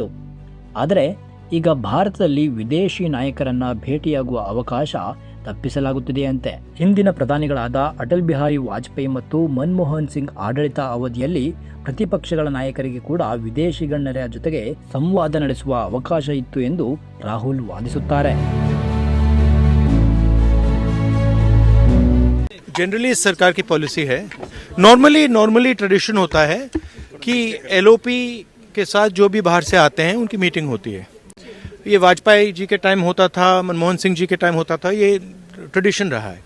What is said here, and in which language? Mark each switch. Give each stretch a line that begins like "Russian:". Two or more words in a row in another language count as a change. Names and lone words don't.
Kannada: ಆದರೆ ಈಗ ಭಾರತದಲ್ಲಿ ವಿದೇಶಿ ನಾಯಕರನ್ನ ಭೇಟಿಯಾಗುವ ಅವಕಾಶ ತಪ್ಪಿಸಲಾಗುತ್ತಿದೆಯಂತೆ. ಹಿಂದಿನ ಪ್ರಧಾನಿಗಳಾದ ಅಟಲ್ ಬಿಹಾರಿ ವಾಜಪೇಯಿ ಮತ್ತು ಮನಮೋಹನ್ ಸಿಂಗ್ ಆಡಳಿತ ಅವಧಿಯಲ್ಲಿ ಪ್ರತಿಪಕ್ಷಗಳ ನಾಯಕರಿಗೆ ಕೂಡ ವಿದೇಶಿ ಗಣ್ಯರ ಜೊತೆಗೆ ಸಂವಾದ ನಡೆಸುವ ಅವಕಾಶ ಇತ್ತು ಎಂದು ರಾಹುಲ್ ವಾದಿಸುತ್ತಾರೆ.
Hindi: जनरली इस सरकार की पॉलिसी है, नॉर्मली ट्रेडिशन होता है कि एलओपी के साथ जो भी बाहर से आते हैं उनकी मीटिंग होती है. ये वाजपेयी जी के टाइम होता था, मनमोहन सिंह जी के टाइम होता था, ये ट्रेडिशन रहा है.